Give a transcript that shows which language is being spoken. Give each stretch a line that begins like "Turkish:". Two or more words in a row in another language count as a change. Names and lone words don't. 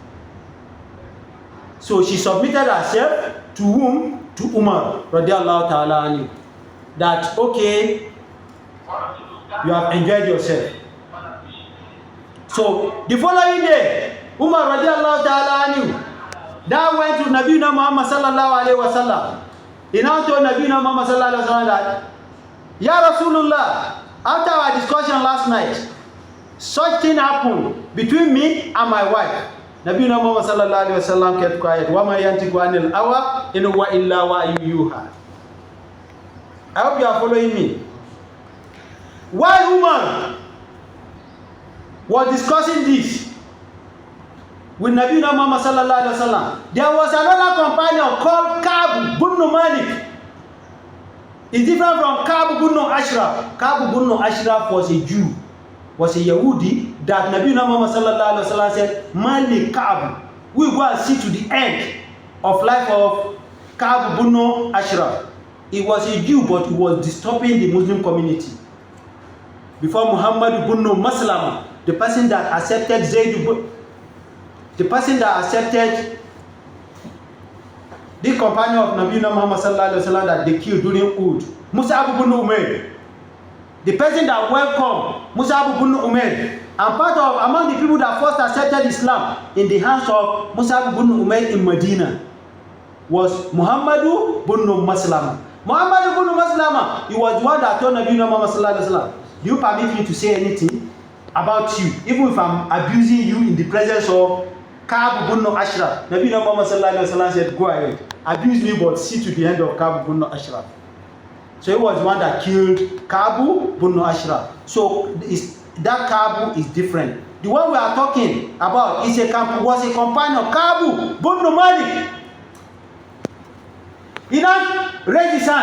English: So she submitted herself to whom? To Umar,
Arabic: رضي الله تعالى عنه.
English: That, okay, you have enjoyed yourself. So the following day, Umar
Arabic: رضي الله تعالى عنه,
English: that went to Nabi Muhammad
Arabic: صلى الله عليه وسلم.
English: He now told Nabi Muhammad
Arabic: صلى الله عليه وسلم
English: that,
Arabic: يا رسول الله,
English: after our discussion last night, such thing happened between me and my wife. Nabi Muhammad
Arabic: صلى الله عليه وسلم
English: kept quiet.
Arabic: وما ينطق عن الهوى إن هو إلا وحي يوحى.
English: I hope you are following me. While Umar was discussing this with Nabi Muhammad
Arabic: صلى الله عليه وسلم,
English: there was another companion called Ka'b bin Malik. It's different from Ka'b bin Ashraf. Ka'b bin Ashraf was a Jew, was a Yahudi that Nabi Muhammad
Arabic: صلى الله عليه وسلم
English: said, Malik Ka'b, we go and see to the end of life of Ka'b bin Ashraf. He was a Jew, but he was disturbing the Muslim community. Before Muhammad bin Maslama, the person that accepted the person that accepted the companion of Nabi Muhammad
Arabic: صلى الله عليه وسلم
English: that they killed during Uhud, Mus'ab bin Umair, the person that welcomed Mus'ab bin Umair, and part of among the people that first accepted Islam in the hands of Mus'ab bin Umair in Medina was Muhammad bin Maslama. Muhammad bin Maslama, he was the one that told Nabi Muhammad
Arabic: صلى الله عليه وسلم,
English: do you permit me to say anything about you, even if I'm abusing you in the presence of Ka'b bin Ashraf? Nabi Muhammad
Arabic: صلى الله عليه وسلم
English: said, go ahead, abuse me, but see to the end of Ka'b bin Ashraf. So he was the one that killed Ka'b bin Ashraf. So that Ka'b is different. The one we are talking about was a companion, Ka'b bin Malik. He now raised his hand.